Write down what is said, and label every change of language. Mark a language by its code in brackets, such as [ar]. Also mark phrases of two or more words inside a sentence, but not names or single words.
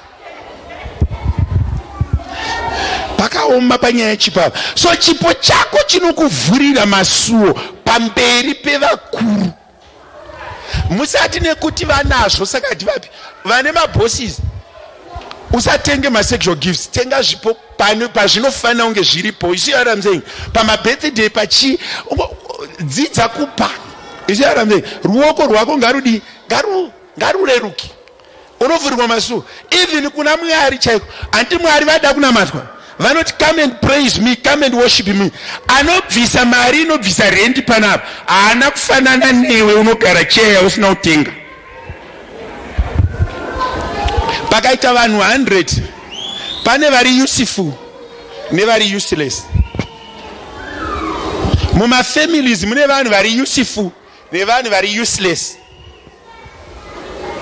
[sn] Pakaoma panyaya yechipo. So chipo chako chinokuvhurira masuo pamberi pevakuru. Musati nekuti vanazvo saka tivapi vane mabosses. Usatenge masexual gifts, tenga zvipo pazvinofanira kunge zviripo. [en] You see what I'm saying? [sn] Pamabirthday pachi dzidza kupa. [en] You see what I'm saying? [sn] Ruoko rwako ngarudi, ngarureruki. Unovhurirwa masuo. Even kuna Mwari chaiko, anti Mwari vada kunamatwa. [en] Vanoti come and praise me, come and worship me. [sn] Anobvisa mari, inobvisa rendi panapa. Haana kufanana newe unogara cheya usina kutenga. Pakaita vanhu 100, pane vari useful nevari useless. Muma families mune vanhu vari useful nevanhu vari useless.